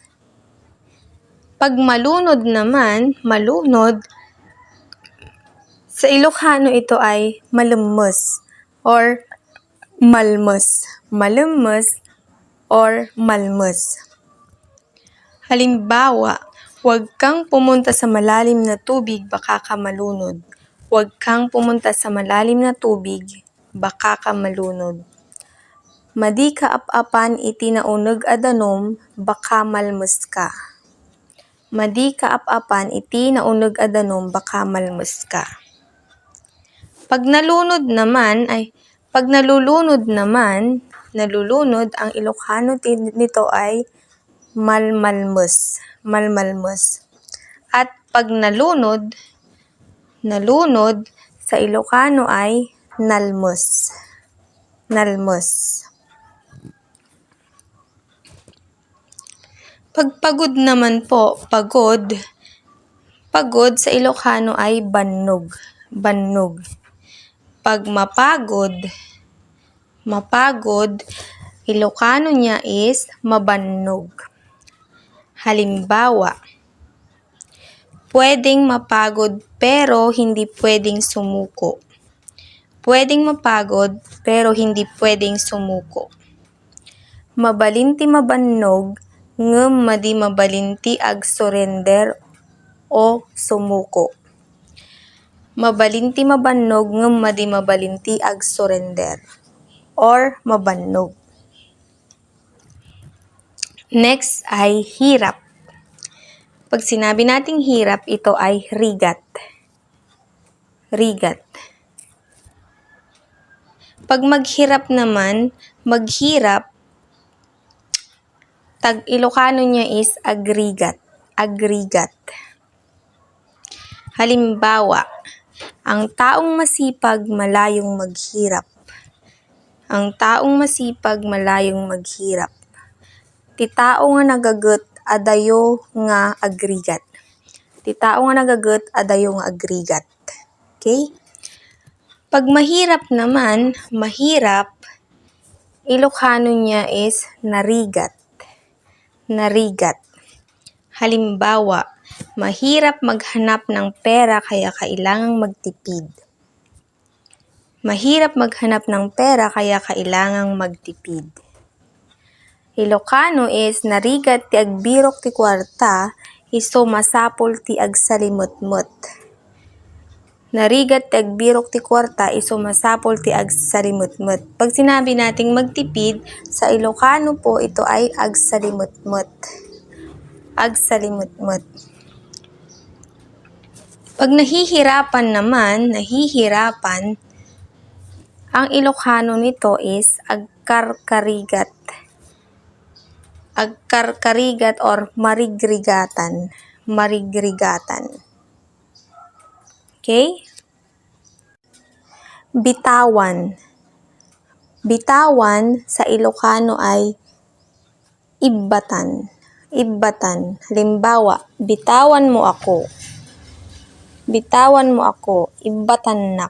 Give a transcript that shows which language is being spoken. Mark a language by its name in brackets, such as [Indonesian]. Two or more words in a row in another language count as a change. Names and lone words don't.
[Filipino] Pag malunod naman, malunod, sa Ilocano, ito ay malemes or malmes. [Iloko] Malemes or malmes. [Filipino] Halimbawa, huwag kang pumunta sa malalim na tubig, baka ka malunod. Huwag kang pumunta sa malalim na tubig, baka ka malunod. [Iloko] Madi ka apapan iti nauneg a danom, baka malmes ka. Madi ka apapan iti nauneg a danom, baka malmes ka. [Filipino] Pag nalunod naman, nalulunod, ang Ilocano nito ay malmalmes. Malmalmes. At pag nalunod, sa Ilocano ay nalmes. Nalmes. Pag pagod naman po, pagod sa Ilocano ay bannog. Bannog. Pag mapagod, Ilocano niya is mabannog. Halimbawa, pwedeng mapagod pero hindi pwedeng sumuko. Pwedeng mapagod pero hindi pwedeng sumuko. [Iloko] Mabalinti mabannog, ngem madi mabalinti ag surrender [Filipino] o sumuko. [Iloko] Mabalinti mabannog, ngem madi mabalinti ag surrender or mabannog. [Filipino] Next ay hirap. Pag sinabi nating hirap, ito ay rigat. Rigat. Pag maghirap naman, tag Ilocano niya is agrigat. Agrigat. Halimbawa, ang taong masipag malayong maghirap. Ang taong masipag malayong maghirap. [Iloko] Ti tao nga nagaget adayo nga agrigat. Ti tao nga nagaget adayo nga agrigat. [Filipino] Okay? Pag mahirap naman, Ilocano niya is narigat. Narigat. Halimbawa, mahirap maghanap ng pera kaya kailangang magtipid. Mahirap maghanap ng pera kaya kailangang magtipid. [Iloko] Ilocano is narigat ti agbirok ti kwarta, iso masapol ti agsalimutmut. Narigat ti agbirok ti kwarta, isumasapol ti agsalimutmut. [Filipino] Pag sinabi nating magtipid, sa Ilocano po ito ay agsalimutmut. Agsalimutmut. Pag nahihirapan naman, ang Ilocano nito is agkarkarigat. [Iloko] Agkarkarigat or marigrigatan. Marigrigatan. [Filipino] Okay? Bitawan. Bitawan sa Ilocano ay ibbatan. Ibbatan. Halimbawa, bitawan mo ako. Bitawan mo ako. Ibbatanak.